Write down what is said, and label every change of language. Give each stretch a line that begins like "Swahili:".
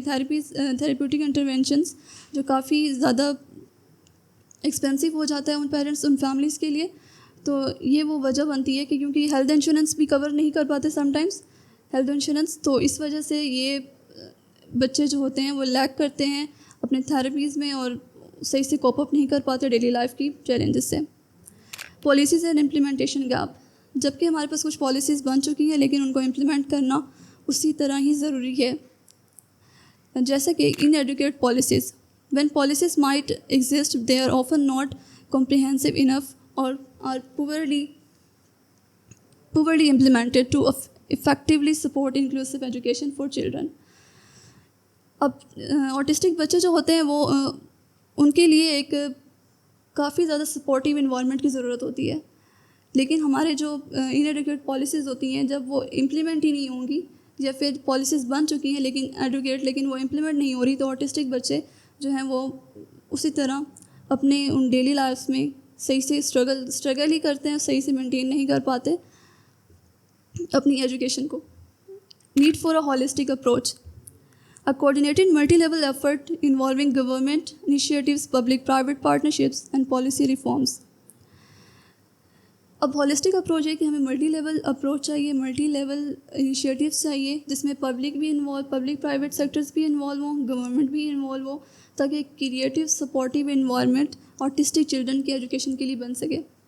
Urdu: Therapeutic انٹرونشنس جو کافی زیادہ expensive ہو جاتا ہے ان پیرنٹس ان فیملیز کے لیے, تو یہ وہ وجہ بنتی ہے کہ کیونکہ ہیلتھ انشورنس بھی کور نہیں کر پاتے
English: sometimes
Urdu: ہیلتھ انشورنس, تو اس وجہ سے یہ بچے جو ہوتے ہیں وہ لیک کرتے ہیں اپنے تھراپیز میں اور صحیح سے کوپ اپ نہیں کر پاتے ڈیلی لائف کی چیلنجز سے.
English: Policies and implementation gap.
Urdu: جبکہ ہمارے پاس کچھ پالیسیز بن چکی ہیں لیکن ان کو امپلیمنٹ کرنا اسی طرح ہی ضروری ہے. جیسا کہ
English: Inadequate policies, when policies might exist they are often not comprehensive enough or are poorly implemented to effectively support inclusive education for children.
Urdu: اب آٹسٹک بچے جو ہوتے ہیں وہ ان کے لیے ایک کافی زیادہ سپورٹیو انوائرمنٹ کی ضرورت ہوتی ہے, لیکن ہمارے جو ان ایڈوکیٹ پالیسیز ہوتی ہیں جب وہ امپلیمنٹ ہی نہیں ہوں گی یا پھر پالیسیز بن چکی ہیں لیکن وہ امپلیمنٹ نہیں ہو رہی, تو آٹسٹک بچے جو ہیں وہ اسی طرح اپنے ان ڈیلی لائف میں صحیح سے اسٹرگل ہی کرتے ہیں, صحیح سے مینٹین نہیں کر پاتے اپنی ایجوکیشن کو.
English: Need for a holistic approach. A coordinated multi-level effort involving government initiatives, public-private partnerships and policy reforms.
Urdu: اب ہولسٹک اپروچ ہے کہ ہمیں ملٹی لیول اپروچ چاہیے, ملٹی لیول انیشیٹیوس چاہیے جس میں پبلک بھی انوالو,
English: public private sectors
Urdu: بھی انوالو ہوں, گورنمنٹ بھی انوالو ہو, تاکہ ایک creative supportive environment autistic children کی ایجوکیشن کے لیے بن سکے.